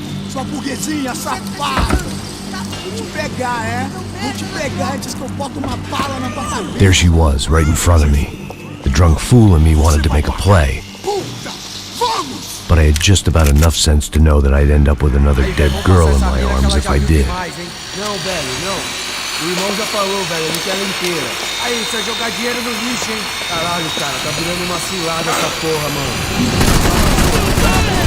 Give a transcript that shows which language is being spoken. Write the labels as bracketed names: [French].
[Portuguese] Sua burguesinha safada! Vou te pegar, é? Vou te pegar antes que eu boto uma bala na tua cabeça. [English] There she was, right in front of me. The drunk fool in me wanted to make a play. But I had just about enough sense to know that I'd end up with another dead girl in my arms if I did. [Portuguese] Não, velho, não. O irmão já falou, velho, ele quer ela inteira. Aí, você vai jogar dinheiro no lixo, hein? Caralho, cara, tá virando uma cilada essa porra, mano.